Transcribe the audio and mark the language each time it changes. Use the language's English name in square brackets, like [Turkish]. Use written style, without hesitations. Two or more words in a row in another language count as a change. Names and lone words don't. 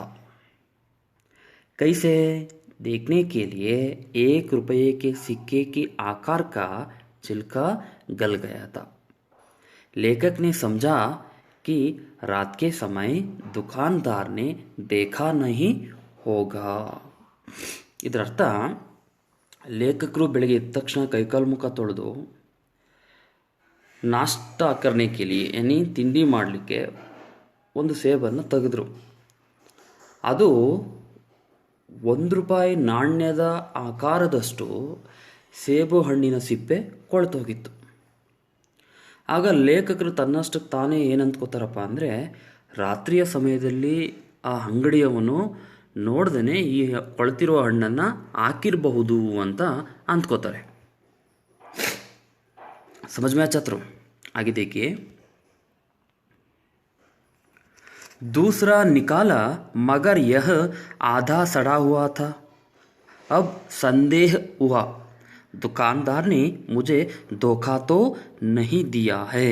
[Hindi] कैसे? देखने के लिए 1 रुपये के सिक्के के आकार का छिलका गल गया था। लेखक ने समझा कि रात के समय दुकानदार ने देखा नहीं होगा. [Kannada] ಇದರರ್ಥ, ಲೇಖಕರು ಬೆಳಗ್ಗೆ ಎದ್ದ ತಕ್ಷಣ ಕೈಕಾಲು ಮುಖ ತೊಳೆದು [Hindi] नाश्ता करने के लिए यानी [Kannada] ತಿಂಡಿ ಮಾಡಲಿಕ್ಕೆ ಒಂದು ಸೇಬನ್ನು ತೆಗೆದ್ರು. ಅದು 1 ರೂಪಾಯಿ ನಾಣ್ಯದ ಆಕಾರದಷ್ಟು ಸೇಬು ಹಣ್ಣಿನ ಸಿಪ್ಪೆ ಕೊಳ್ತೋಗಿತ್ತು. ಆಗ ಲೇಖಕರು ತನ್ನಷ್ಟಕ್ಕೆ ತಾನೇ ಏನಂದ್ಕೋತಾರಪ್ಪ ಅಂದರೆ, ರಾತ್ರಿಯ ಸಮಯದಲ್ಲಿ ಆ ಅಂಗಡಿಯವನು ನೋಡ್ದೇ ಈ ಕೊಳ್ತಿರೋ ಹಣ್ಣನ್ನು ಹಾಕಿರಬಹುದು ಅಂತ ಅಂದ್ಕೋತಾರೆ. [Hindi] समझ में आया छात्रों? आगे देखिए। दूसरा निकाला मगर यह आधा सड़ा हुआ था। अब संदेह हुआ, दुकानदार ने मुझे धोखा तो नहीं दिया है.